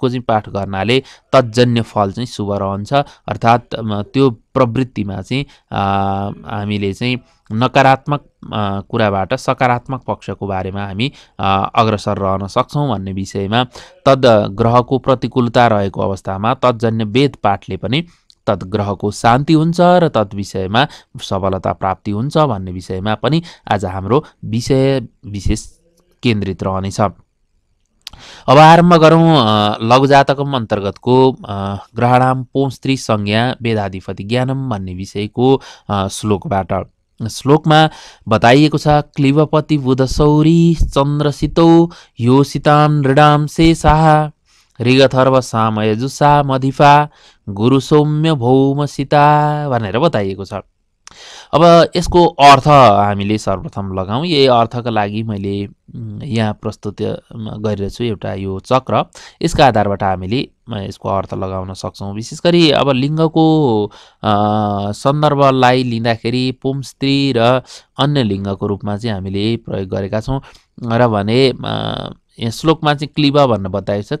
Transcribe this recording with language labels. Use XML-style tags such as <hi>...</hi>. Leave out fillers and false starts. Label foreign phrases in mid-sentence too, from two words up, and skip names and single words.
<ne>चाहिँ पाठ गर्नाले तत्जन्य फल चाहिँ शुभ रहन्छ, अर्थात् त्यो प्रवृत्तिमा चाहिँ हामीले चाहिँ नकारात्मक कुराबाट सकारात्मक पक्षको बारेमा हामी अग्रसर रहन सक्छौँ भन्ने विषयमा तद ग्रहको प्रतिकूलता रहेको अवस्थामा तत्जन्य वेद पाठले पनि तद ग्रहको शान्ति हुन्छ र तद विषयमा सबलता प्राप्ति हुन्छ भन्ने विषयमा पनि आज हाम्रो विषय विशेष केन्द्रित रहनेछ। अब आरम्भ गरौँ लघु जातकम अन्तर्गतको ग्रहणाम पुंस्त्री संज्ञा वेदाधिपति ज्ञानम भन्ने विषयको श्लोकबाट। श्लोकमा बताइएको छ</ne> <sa>क्लिवपति बुधसौरी चन्द्रसितौ योसितान ऋणाम शेषाः ऋगथर्व सामयजुषा मधिफा गुरु सौम्य भौमसिता भनेर</sa> <ne>बताइएको छ। अब यसको अर्थ हामीले सर्वप्रथम लगाउँ। यही अर्थका लागि मैले यहाँ प्रस्तुत गरिरहेको छु एउटा यो चक्र। यसका आधारबाट हामीले यसको अर्थ लगाउन सक्छौँ। विशेष गरी अब लिङ्गको सन्दर्भलाई लिँदाखेरि पुंस्त्री र अन्य लिङ्गको रूपमा चाहिँ हामीले प्रयोग गरेका छौँ र भने यहाँ श्लोकमा चाहिँ क्लिब भनेर बताएको छ।</ne>